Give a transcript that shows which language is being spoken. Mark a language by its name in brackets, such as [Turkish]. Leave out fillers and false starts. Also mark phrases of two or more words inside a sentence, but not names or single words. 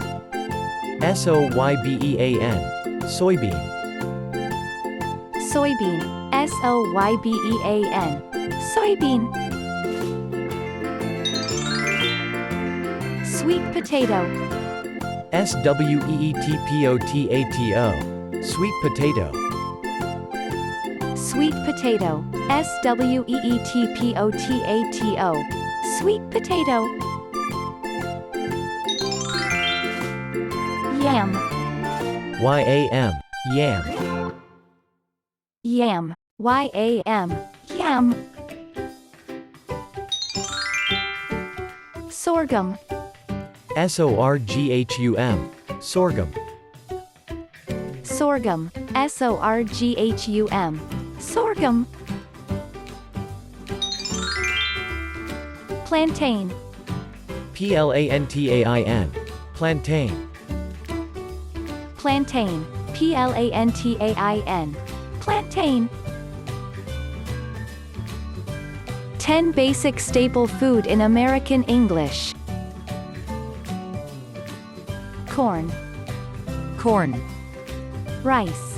[English] S-O-Y-B-E-A-N, soybean. Soybean. S-O-Y-B-E-A-N. Soybean. Sweet potato. S-W-E-E-T-P-O-T-A-T-O, sweet potato. Sweet potato. S-W-E-E-T-P-O-T-A-T-O. Sweet potato. Yam. Y-A-M, yam. Yam. Y-A-M. Yam. Sorghum. S-O-R-G-H-U-M, sorghum. Sorghum. S-O-R-G-H-U-M. Sorghum. Plantain. P-L-A-N-T-A-I-N, plantain. Plantain. P-L-A-N-T-A-I-N. Plantain. 10 basic staple food in American English. Corn. Corn. Rice.